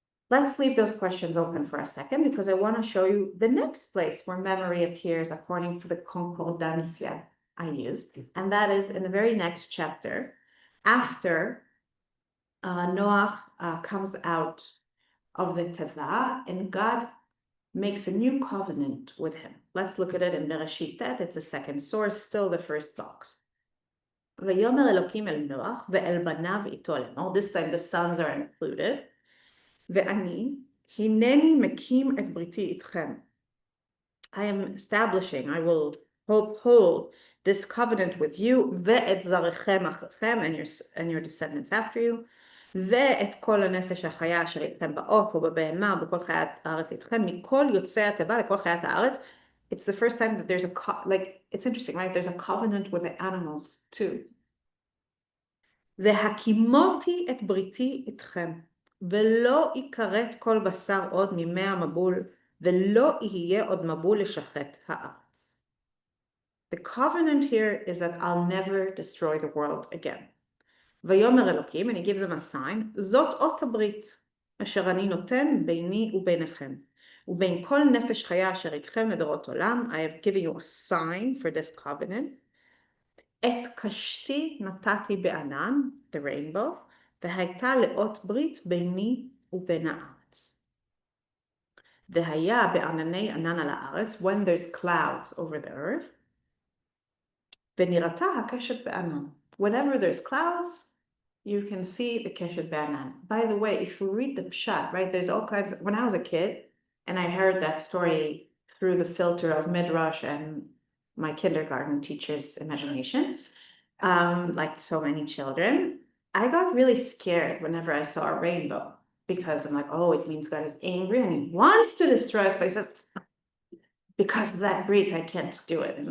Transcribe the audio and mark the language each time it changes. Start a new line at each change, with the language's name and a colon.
English: Let's leave those questions open for a second because I want to show you the next place where memory appears according to the concordancia I used, and that is in the very next chapter after Noah comes out of the Teva and God makes a new covenant with him. Let's look at it in Bereshit Tet. It's a second source, still the first box.
Hebrew: ויאמר אלוקים אל נוח ואל בניו איתו לאמור.
English: This time the sons are included.
Hebrew: ואני, הנני מקים את בריתי איתכם.
English: I am establishing, I will hold this covenant with you,
Hebrew: ואת זרעכם אחריכם,
English: and your descendants after you,
Hebrew: ואת כל הנפש החיה אשר איתכם בעוף ובבהמה ובכל חיית הארץ איתכם, מכל יוצאי התיבה לכל חיית הארץ.
English: It's the first time that there's a, it's interesting, right? There's a covenant with the animals too.
Hebrew: והקימותי את בריתי איתכם, ולא יכרת כל בשר עוד מימי המבול, ולא יהיה עוד מבול לשחט הארץ.
English: The covenant here is that I'll never destroy the world again.
Hebrew: ויאמר אלוקים,
English: and he gives them a sign,
Hebrew: זאת אות הברית, אשר אני נותן ביני וביניכם, ובין כל נפש חיה אשר איתכם לדורות עולם,
English: I have given you a sign for this covenant,
Hebrew: את קשתי נתתי בענן,
English: the rainbow,
Hebrew: והייתה לאות ברית ביני ובין הארץ. והיה בענני ענן על הארץ,
English: when there's clouds over the earth,
Hebrew: ונראתה הקשת בענן.
English: Whenever there's clouds, you can see the keshet בענן. By the way, if you read the pshat, right, there's all kinds of, when I was a kid, and I heard that story through the filter of Midrash and my kindergarten teacher's imagination, like so many children, I got really scared whenever I saw a rainbow because I'm like, oh, it means God is angry and he wants to destroy us, but he says, because of that brit, I can't do it.